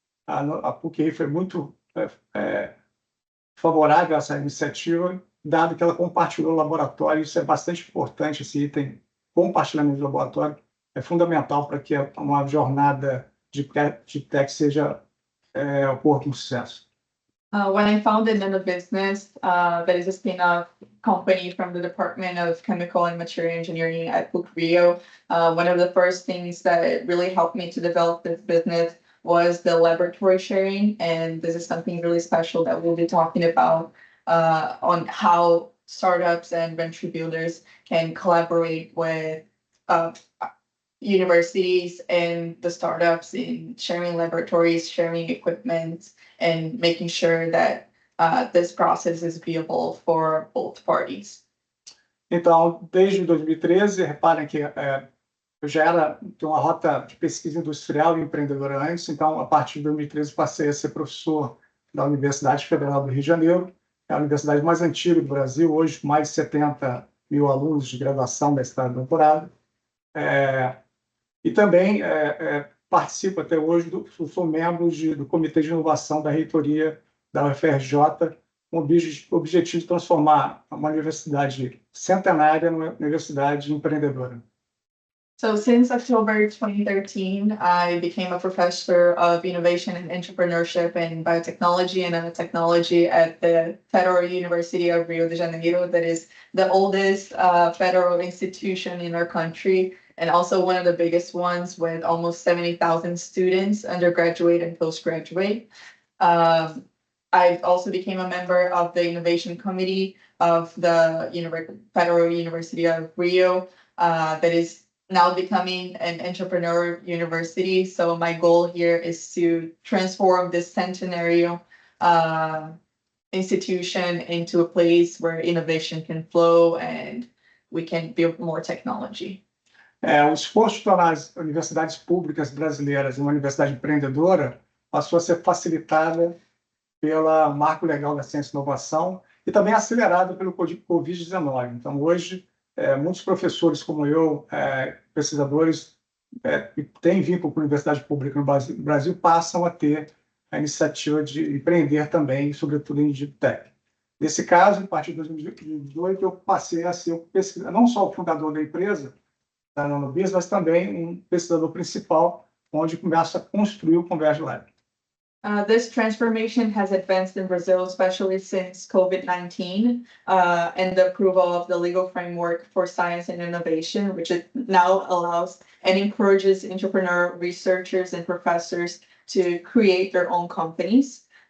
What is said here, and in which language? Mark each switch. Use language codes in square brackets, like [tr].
[pt] A PUC foi muito favorável a essa iniciativa, dado que ela compartilhou o laboratório. Isso é bastante importante, esse item, compartilhamento do laboratório, é fundamental para que uma jornada de tech seja ocorra com sucesso. [en] When I founded NanoBusiness, that is a spin-off company from the Department of Chemical and Material Engineering at PUC-Rio, one of the first things that really helped me to develop this business was the laboratory sharing, and this is something really special that we'll be talking about on how startups and venture builders can collaborate with universities and the startups in sharing laboratories, sharing equipment, and making sure that this process is viable for both parties. [pt] Então, desde 2013, reparem que eu já tinha uma rota de pesquisa industrial e empreendedora antes, então, a partir de 2013, passei a ser professor da Universidade Federal do Rio de Janeiro, é a universidade mais antiga do Brasil, hoje mais de 70 mil alunos de graduação, mestrado e doutorado. E também participo até hoje, sou membro do Comitê de Inovação da Reitoria da UFRJ, com o objetivo de transformar uma universidade centenária numa universidade empreendedora. [en] So since October 2013, I became a professor of innovation and entrepreneurship in biotechnology and nanotechnology at the Federal University of Rio de Janeiro. That is the oldest federal institution in our country, and also one of the biggest ones with almost 70,000 students, undergraduate and postgraduate. I also became a member of the innovation committee of the Federal University of Rio, that is now becoming an entrepreneur university. So my goal here is to transform this centenarial institution into a place where innovation can flow and we can build more technology. [pt] O esforço de tornar as universidades públicas brasileiras uma universidade empreendedora passou a ser facilitada pelo Marco Legal da Ciência e Inovação e também acelerado pelo Covid-19. Então, hoje, muitos professores como eu, pesquisadores, que têm vínculo com a universidade pública no Brasil, passam a ter a iniciativa de empreender também, sobretudo em Deep Tech. Nesse caso, a partir de 2018, eu passei a ser não só o fundador da empresa, da NanoBusiness, mas também um pesquisador principal, onde começa a construir o ConvergeLab. [en] This transformation has advanced in Brazil, especially since COVID-19 and the approval of the legal framework for science and innovation, which it now allows and encourages entrepreneur researchers and professors to create their own companies.